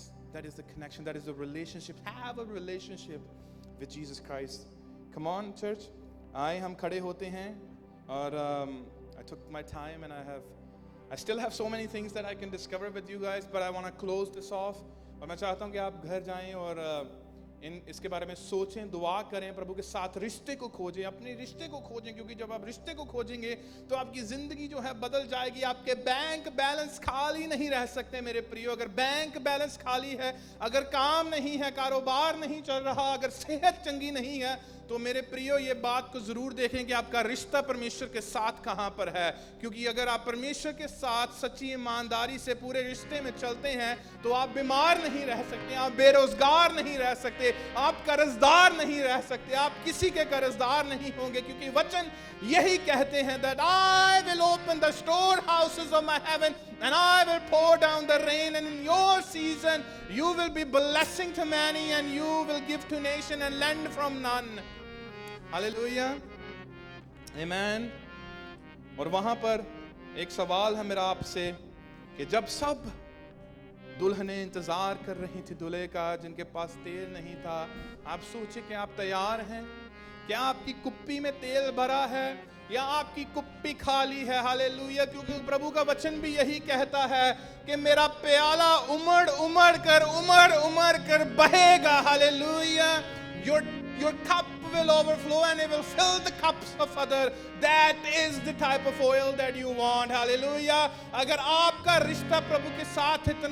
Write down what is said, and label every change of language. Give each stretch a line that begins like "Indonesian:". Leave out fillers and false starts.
English: That is the connection. That is the relationship. Have a relationship with Jesus Christ. Come on, church.
Hindi: हम खड़े होते हैं और
English: I took my time and I still have so many things that I can discover with you guys, but I want to close this off.
Hindi: और मैं चाहता हूँ कि आप घर जाएं और इसके बारे में सोचें, दुआ करें, प्रभु के साथ रिश्ते को खोजें, अपने रिश्ते को खोजें, क्योंकि जब आप रिश्ते को खोजेंगे तो आपकी जिंदगी जो है बदल जाएगी। आपके बैंक बैलेंस खाली नहीं रह सकते मेरे प्रियो। अगर बैंक बैलेंस खाली है, अगर काम नहीं है, कारोबार नहीं चल रहा, अगर सेहत चंगी नहीं है, तो मेरे प्रियो ये बात को जरूर देखें कि आपका रिश्ता परमेश्वर के साथ कहां पर है। क्योंकि अगर आप परमेश्वर के साथ सच्ची ईमानदारी से पूरे रिश्ते में चलते हैं तो आप बीमार नहीं रह सकते, आप बेरोजगार नहीं रह सकते, आप कर्जदार नहीं रह सकते, आप किसी के कर्जदार नहीं होंगे। क्योंकि वचन यही कहते हैं
English: that I will open the storehouses of my heaven and I will pour down the rain, and in your season you will be blessing to many and you will give to nation and lend from none.
Hindi: Hallelujah, आमेन। और वहां पर एक सवाल है मेरा आपसे कि जब सब दुल्हनें इंतजार कर रही थी दूल्हे का, जिनके पास तेल नहीं था, आप सोचे कि आप तैयार हैं? क्या आपकी कुप्पी में तेल भरा है या आपकी कुप्पी खाली है? हालेलुया, क्योंकि प्रभु का वचन भी यही कहता है कि मेरा प्याला उमड़ उमड़ कर बहेगा।
English: Hallelujah, your cup will overflow and it will fill the cups of other. That is the type of oil that you want. Hallelujah.
Hindi: अगर आपका रिश्ता प्रभु के साथ इतना